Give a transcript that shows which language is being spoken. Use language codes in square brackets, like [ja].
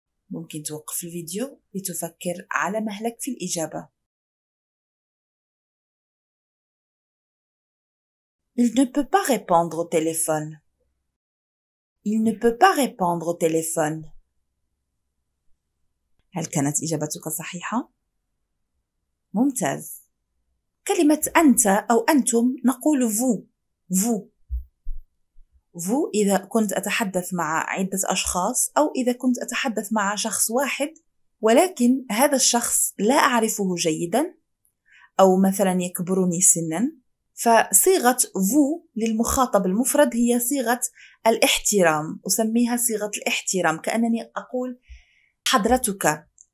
[ar] ممكن توقف الفيديو لتفكر على مهلك في الإجابة. [fr] Il ne peut pas répondre au téléphone. Il ne peut pas répondre au téléphone. [ar] هل كانت إجابتك صحيحة؟ ممتاز. كلمة أنت أو أنتم نقول vous. [fr] vous. [ar] vous إذا كنت أتحدث مع عدة أشخاص أو إذا كنت أتحدث مع شخص واحد ولكن هذا الشخص لا أعرفه جيدا أو مثلا يكبرني سنا، فصيغة vous للمخاطب المفرد هي صيغة الاحترام، أسميها صيغة الاحترام، كأنني أقول حضرتك.